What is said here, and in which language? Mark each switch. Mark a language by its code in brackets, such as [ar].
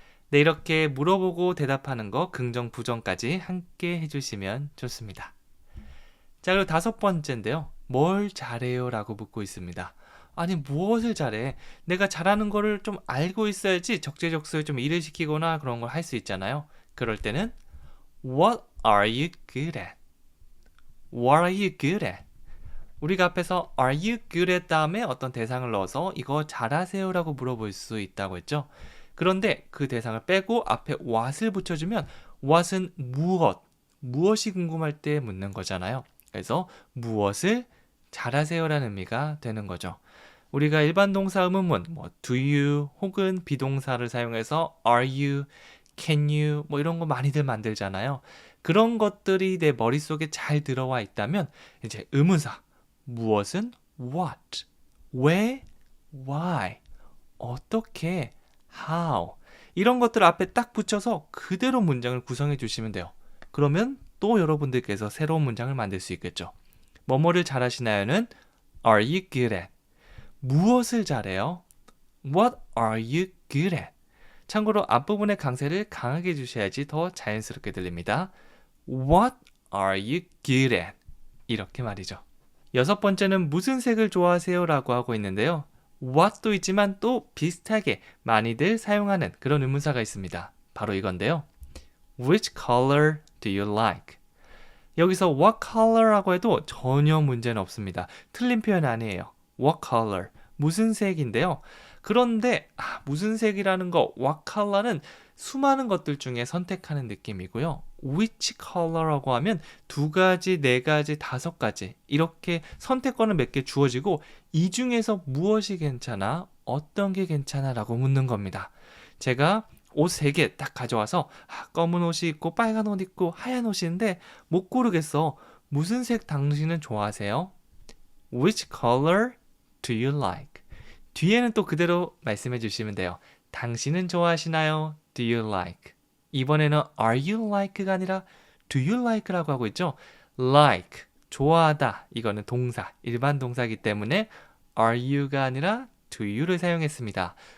[ko] 네, 이렇게 물어보고 대답하는 거 긍정, 부정까지 함께 해주시면 좋습니다. 자, 그리고 다섯 번째인데요. 뭘 잘해요? 라고 묻고 있습니다. 아니, 무엇을 잘해? 내가 잘하는 거를 좀 알고 있어야지 적재적소에 좀 일을 시키거나 그런 걸 할 수 있잖아요. 그럴 때는 [en] What are you good at? What are you good at? [ko] 우리가 앞에서 [en] Are you good at [ko] 다음에 어떤 대상을 넣어서 이거 잘하세요? 라고 물어볼 수 있다고 했죠. 그런데 그 대상을 빼고 앞에 what을 붙여주면 what은 무엇이 궁금할 때 묻는 거잖아요. 그래서 무엇을 잘하세요 라는 의미가 되는 거죠. 우리가 일반 동사 의문문 뭐 do you 혹은 비동사를 사용해서 are you, can you 뭐 이런 거 많이들 만들잖아요. 그런 것들이 내 머릿속에 잘 들어와 있다면 이제 의문사 무엇은 what, 왜, why, 어떻게, how 이런 것들을 앞에 딱 붙여서 그대로 문장을 구성해 주시면 돼요. 그러면 또 여러분들께서 새로운 문장을 만들 수 있겠죠. 뭐뭐를 잘하시나요는 [en] Are you good at? [ko] 무엇을 잘해요? [en] What are you good at? [ko] 참고로 앞부분의 강세를 강하게 해주셔야지 더 자연스럽게 들립니다. [en] What are you good at? [ko] 이렇게 말이죠. 여섯 번째는 무슨 색을 좋아하세요? 라고 하고 있는데요. what도 있지만 또 비슷하게 많이들 사용하는 그런 의문사가 있습니다. 바로 이건데요. [en] Which color do you like? [ko] 여기서 what color라고 해도 전혀 문제는 없습니다. 틀린 표현 아니에요. What color? 무슨 색인데요. 그런데 무슨 색이라는 거 what color는 수많은 것들 중에 선택하는 느낌이고요. which color라고 하면 두 가지, 네 가지, 다섯 가지 이렇게 선택권을 몇 개 주어지고 이 중에서 무엇이 괜찮아? 어떤 게 괜찮아? 라고 묻는 겁니다. 제가 옷 3개 딱 가져와서 검은 옷이 있고 빨간 옷 있고 하얀 옷인데 못 고르겠어. 무슨 색 당신은 좋아하세요? [en] Which color do you like? [ko] 뒤에는 또 그대로 말씀해 주시면 돼요. 당신은 좋아하시나요? [en] Do you like? [ko] 이번에는 are you like가 아니라 do you like라고 하고 있죠. like, 좋아하다. 이거는 동사, 일반 동사이기 때문에 are you가 아니라 do you를 사용했습니다.